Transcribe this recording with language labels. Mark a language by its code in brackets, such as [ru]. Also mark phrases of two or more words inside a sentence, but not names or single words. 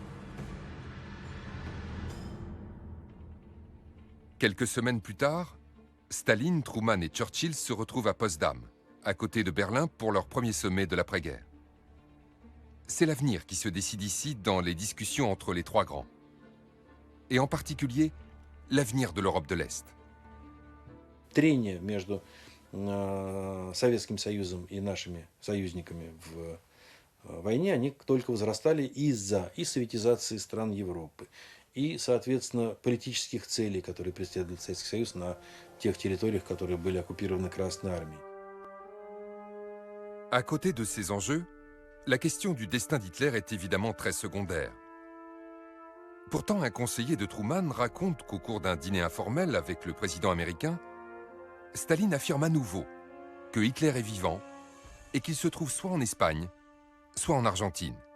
[fr] Quelques semaines plus tard, Staline, Truman et Churchill se retrouvent à Potsdam, à côté de Berlin pour leur premier sommet de l'après-guerre. C'est l'avenir qui se décide ici dans les discussions entre les trois grands. Et en particulier, l'avenir de l'Europe de l'Est. [ru] Трения между Советским Союзом и нашими союзниками в войне, они только возрастали из-за и советизации стран Европы, и, соответственно, политических целей, которые преследует Советский Союз на тех территориях, которые были оккупированы Красной Армией. [fr] À côté de ces enjeux, la question du destin d'Hitler est évidemment très secondaire. Pourtant, un conseiller de Truman raconte qu'au cours d'un dîner informel avec le président américain, Staline affirme à nouveau que Hitler est vivant et qu'il se trouve soit en Espagne, soit en Argentine.